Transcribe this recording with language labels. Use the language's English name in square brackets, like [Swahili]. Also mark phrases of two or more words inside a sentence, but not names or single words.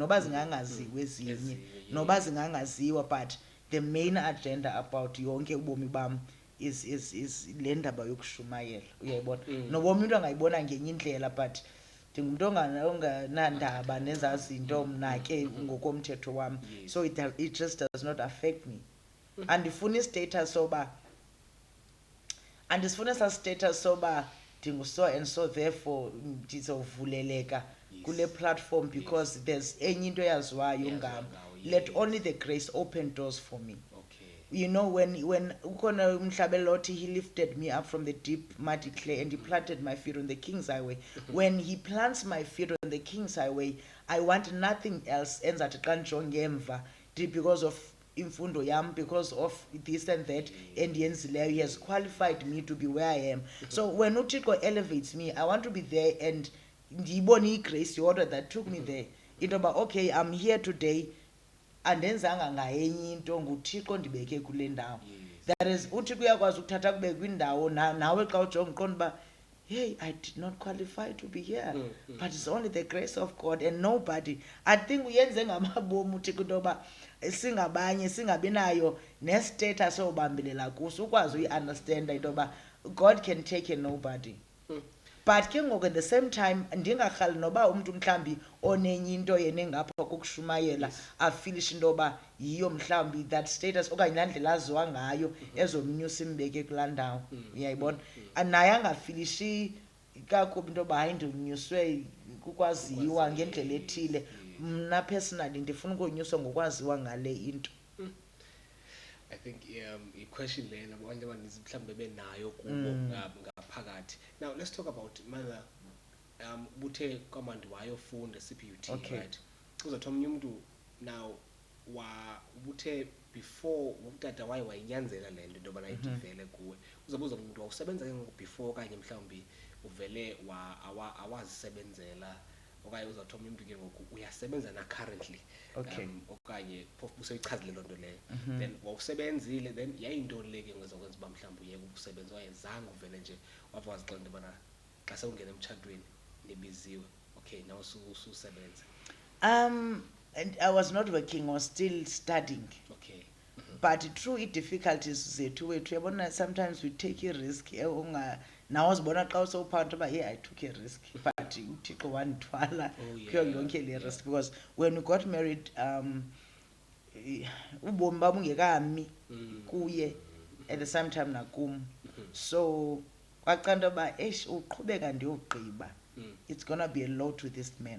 [Xhosa] Noba zingangaziwa ezinye, noba zingangaziwa, [English] but the main agenda about [Xhosa] yonke ubomi bam is le ndaba yokushumayela. Uyayibona? Noba umuntu angayibona ngenye indlela, but ndingumuntu onganandaba nezazi into mna ke ngokomthetho wam. [English] So it just does not affect me. [Xhosa] Andifuna istatus soba andisifuna sa status soba ndinguso [English] and so therefore [Xhosa] ndizovuleleka kule platform [English] because there's [Xhosa] enye into yaziwayo ngam. [English] Let only the grace open doors for me. You know, when [Xhosa] ukona umhlabelo othi [English] he lifted me up from the deep muddy clay and he planted my feet on the King's Highway. When he plants my feet on the King's Highway, I want nothing else [Xhosa] enzathi xa ndijonge emva [English] because of [Xhosa] imfundo yam, [English] because of this and that endiyenzileyo. He has qualified me to be where I am. So when uThixo elevates me, I want to be there and [Xhosa] ndiyibone igrace yodwa [English] that took me there. Into about okay, I'm here today. [Xhosa] Andenzanga ngayenye into nguThixo ndibeke kule ndawo. [English] That is [Xhosa] uThixo uyakwazi ukuthatha kube kwindawo nawe xa ujonga uqonda uba [English] hey, I did not qualify to be here, but it's only the grace of God and nobody. I think [Xhosa] uyenze ngamabomu uThixo into yoba singabanye singabi nayo nestatus obambelela kuso ukwazi uyi-understanda into yoba [English] God can take a nobody. [Xhosa] But ke ngoku [English] at the same time [Xhosa] ndingarhali noba umuntu mhlambi onenye into yena engapha kokushumayela afilishe into yoba yiyo mhlambi [English] that status [Xhosa] okanye laa ndlela aziwa ngayo ezomnyusa imbeke kulaa ndawo. Uyayibona? Naye angafilishi kakubi into yoba hayi ndinyuswe kukwaziwa ngendlela ethile. Mna personally ndifuna ukonyuswa ngokwaziwa ngale into. [English] I think [Xhosa] i-question lena abantu abaninzi mhlawumbe benayo kubo ngaphakathi. [English] Now let's talk about mother [Xhosa] buthe kwamandi wayofunda [English] CPUT, right? [Xhosa] Uzothola omnye umuntu now ubuthe before utata waye wayinyanzela le nto into yobana ivele kuwe. Uzobuza umuntu wawusebenza ke ngoku before okanye mhlawumbi uvele awazisebenzela okanye uzawuthoma umuntu ke ngoku uyasebenza na currently [English] Okay. [Xhosa] okanye phofu useyichazile loo nto leyo Mhm. then wawusebenzile then yayintoni le ke ngezokwenza uba mhlawumbi uyeke ukusebenza wayezange uvele nje wava wazixela into yobana xa sewungena emtshatweni nibiziwe [English] okay now [Xhosa] ususebenza. [English] And I was not working, I was still studying. Okay. But through [Xhosa] i-difficulties zethu wethu uyabona [English] sometimes we take [Xhosa] i-risk nawe uzibona xa usowuphanto uba hey [English] I took a risk but [Xhosa] uthixo wandithwala kuyo yonke le risk [English] because when we got married [Xhosa] ubomi babungekami kuye [English] at the same time [Xhosa] nakum so kwacanda into yoba uqhubeka ndiyogqiba [English] it's gonna be a lot with this man